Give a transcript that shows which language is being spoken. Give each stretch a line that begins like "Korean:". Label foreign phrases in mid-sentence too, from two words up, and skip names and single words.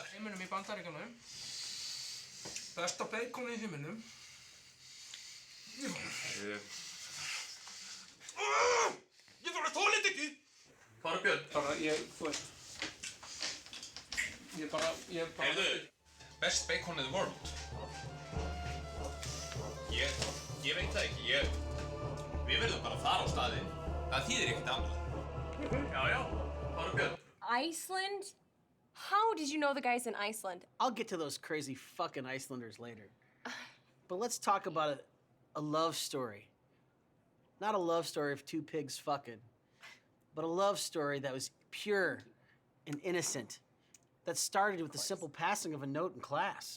Icelandic: Heiminum í Bandaríkjunum. Besta bacon í heiminum. Ég þola þetta ekki! Bara Björn, þú veist. Ég bara... Heyrðu,
English: best bacon in the world.
Icelandic: Ég veit það ekki, við verðum bara að fara á staðinn. Það þýðir ekkert annað. Já, bara Björn.
English: Iceland? How did you know the guys in Iceland? I'll get to those crazy fucking Icelanders later. But let's talk about a love story. Not a love story of two pigs fucking, but a love story that was pure and innocent, that started with the simple passing of a note in class.